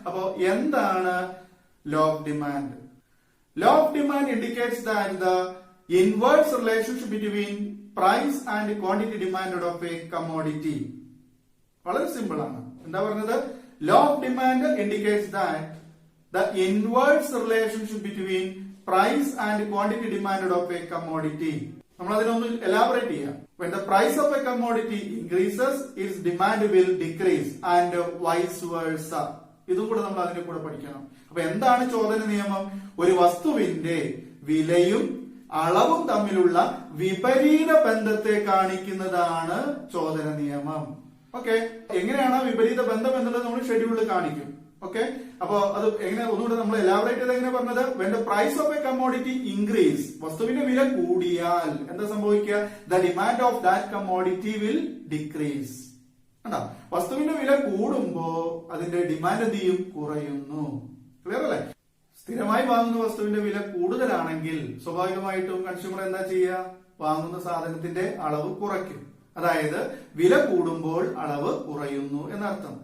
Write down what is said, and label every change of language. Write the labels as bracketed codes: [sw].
[ml] അപ്പോ എന്താണ് [en] Law of demand? Law of demand indicates that the inverse relationship between price and quantity demand of a commodity. [ml] വളരെ simple ആണ്. എന്താ പറഞ്ഞത്? [en] Law of demand indicates that the inverse relationship between price and quantity demand of a commodity. [ml] നമ്മൾ അതിനൊന്ന് elaborate ചെയ്യാം. [en] When the price of a commodity increases, its demand will decrease and vice versa. [ml] ഇതും കൂടെ നമ്മൾ അതിനെ കൂടെ പഠിക്കണം. അപ്പൊ എന്താണ് ചോദന നിയമം? ഒരു വസ്തുവിന്റെ വിലയും അളവും തമ്മിലുള്ള വിപരീത ബന്ധത്തെ കാണിക്കുന്നതാണ് ചോദന നിയമം. ഓക്കെ, എങ്ങനെയാണ് വിപരീത ബന്ധം എന്നുള്ളത് നമ്മൾ ഷെഡ്യൂളിൽ കാണിക്കും. ഓക്കെ, അപ്പൊ അത് എങ്ങനെ ഒന്നുകൂടെ നമ്മൾ എലാബറേറ്റ് ചെയ്ത് എങ്ങനെ പറഞ്ഞത്? [en] when the price of a commodity increase, [ml] വസ്തുവിന്റെ വില കൂടിയാൽ എന്താ സംഭവിക്കുക? [en] the demand of that commodity will decrease. [ml] കണ്ടോ? വസ്തുവിന്റെ വില കൂടുമ്പോ അതിന്റെ ഡിമാൻഡ് എന്ത് ചെയ്യും? കുറയുന്നു. ക്ലിയർ അല്ലേ? സ്ഥിരമായി വാങ്ങുന്ന വസ്തുവിന്റെ വില കൂടുതലാണെങ്കിൽ സ്വാഭാവികമായിട്ടും കൺസ്യൂമർ എന്താ ചെയ്യുക? വാങ്ങുന്ന സാധനത്തിന്റെ അളവ് കുറയ്ക്കും. അതായത് വില കൂടുമ്പോൾ അളവ് കുറയുന്നു എന്നർത്ഥം.